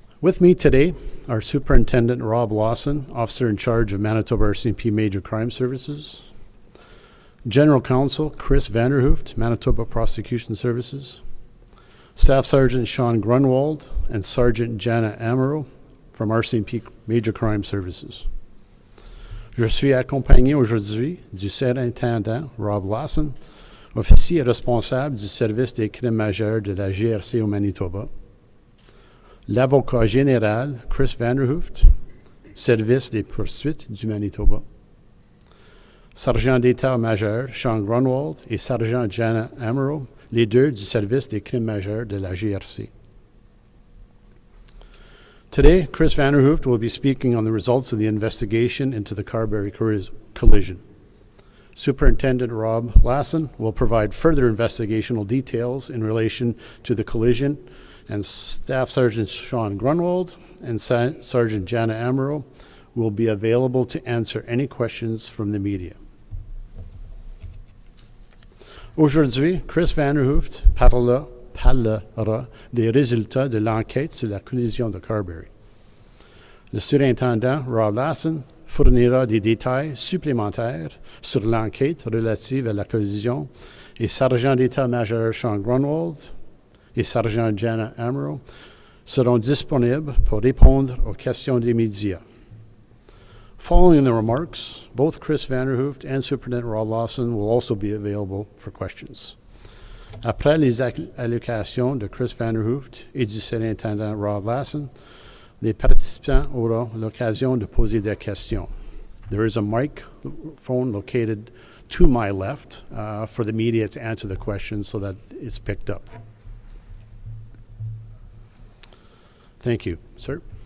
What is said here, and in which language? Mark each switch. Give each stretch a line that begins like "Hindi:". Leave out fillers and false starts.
English: With me today are Superintendent Rob Lawson, Officer in charge of Manitoba RCMP Major Crime Services, General Counsel Chris Vanderhooft, Manitoba Prosecution Services, Staff Sergeant Sean Grunwald, and Sergeant Jana Amaro from RCMP Major Crime Services.
French: Je suis accompagné aujourd'hui du surintendant Rob Lawson, officier responsable du service des crimes majeurs de la GRC au Manitoba, l'avocat général Chris Vanderhooft, service des poursuites du Manitoba, sergent d'état-major Sean Grunwald et sergent Jana Amaro, les deux du service des crimes majeurs de la GRC.
English: Today, Chris Vanderhooft will be speaking on the results of the investigation into the Carberry collision. Superintendent Rob Lawson will provide further investigational details in relation to the collision, and Staff Sergeant Sean Grunwald and Sergeant Jana Amaro will be available to answer any questions from the media.
French: Aujourd'hui, Chris Vanderhooft parlera des résultats de l'enquête sur la collision de Carberry. Le surintendant Rob Lawson fournira des détails supplémentaires sur l'enquête relative à la collision et sergent d'état-major Sean Grunwald et sergent Jana Amaro seront disponibles pour répondre aux questions des médias.
English: Following the remarks, both Chris Vanderhooft and Superintendent Rob Lawson will also be available for questions.
French: Après les allocations de Chris Vanderhooft et du surintendant Rob Lawson, les participants auront l'occasion de poser des questions.
English: There is a microphone located to my left for the media to answer the questions so that it's picked up. Thank you. Sir?